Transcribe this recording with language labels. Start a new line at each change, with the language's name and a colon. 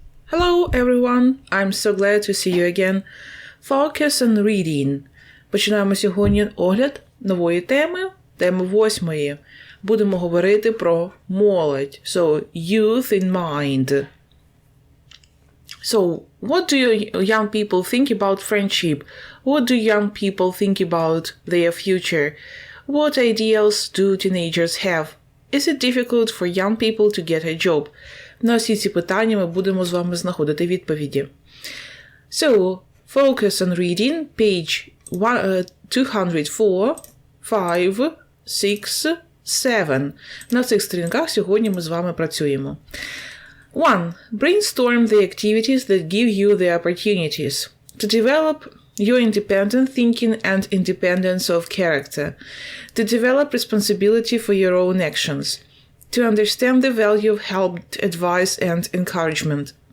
English: Hello everyone, I'm so glad to see you again. Focus on reading.
Ukrainian: Починаємо сьогодні огляд нової теми 8. Будемо говорити про молодь.
English: So, youth in mind. So, what do young people think about friendship? What do young people think about their future? What ideals do teenagers have? Is it difficult for young people to get a job?
Ukrainian: На всі ці питання ми будемо з вами знаходити відповіді.
English: So, focus on reading, page 204, 5, 6, 7.
Ukrainian: На цих сторінках сьогодні ми з вами працюємо. 1.
English: Brainstorm the activities that give you the opportunities to develop your independent thinking and independence of character, to develop responsibility for your own actions, to understand the value of help, advice and encouragement.